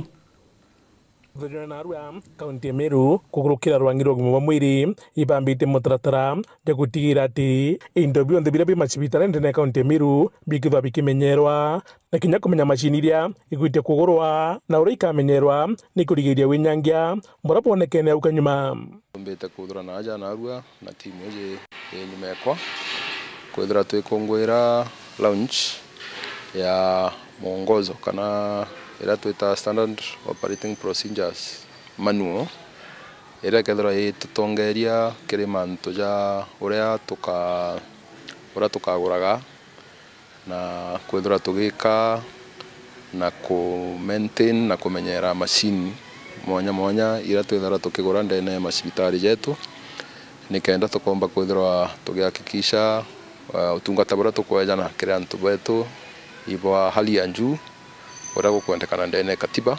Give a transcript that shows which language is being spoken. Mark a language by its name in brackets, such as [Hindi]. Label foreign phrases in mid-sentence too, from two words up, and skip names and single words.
[Meru] Thurira na arua kaunti ya Meru kugurukira rwangiro gumwa mwiri ibambite mutaratara ya gutigira ati indo bionthe bira bi macibitari ndene kaunti ya Meru bikithwa bikimenyerwa na kinya kumenya macini iria igwite kugurwa na uria ikamenyerwa ni kurigiria winyangia mbura bonekene au kanyuma mbete kuthura na aja na arua na timu ije nyuma yakwa kwithira twikungwira launch ya mwongozo kana ira twita [English] standard operating procedures manual [Meru] ira kethira itutongeria kiri mantu ja uria tukaguraga na kwithira tugika na ku maintain na kumenyera machine mwanya ira twithira tukigura ndene ya macibitari jetu nikenda tukomba kwithira tugihakikisha utungata bora tukwejana kiri antu betu ibwa [Swahili] hali ya juu [Meru] ora gukwendekana ndene katiba